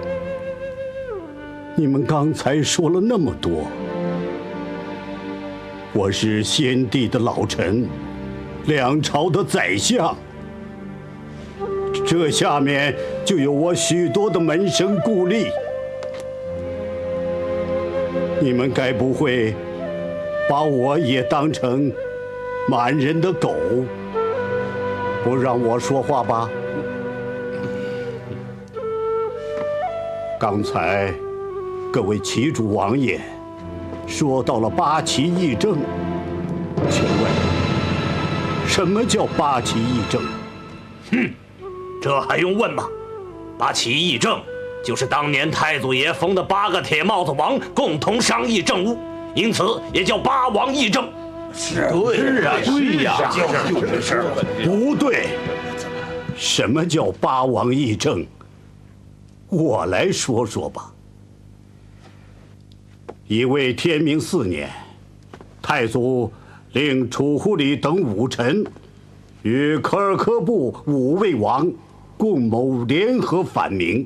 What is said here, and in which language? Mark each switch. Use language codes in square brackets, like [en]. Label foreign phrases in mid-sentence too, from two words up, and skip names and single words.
[zh] 你們剛才說了那麼多。我是先帝的老臣，兩朝的宰相，這下面就有我許多的門生故吏。你們該不會把我也當成滿人的狗，不讓我說話吧？剛才各位齊主王爺說到了八旗議政，請問什麼叫八旗議政？哼，這還用問嗎？八旗議政就是当年太祖爺封的8個鐵帽子王共同商議政務，因此也叫八王議政。是啊，對呀，就是。不对，什麼叫八王議政？我來說說吧。因為天明4年，太祖令楚護理等武臣與科爾科部5位王共謀聯合反明。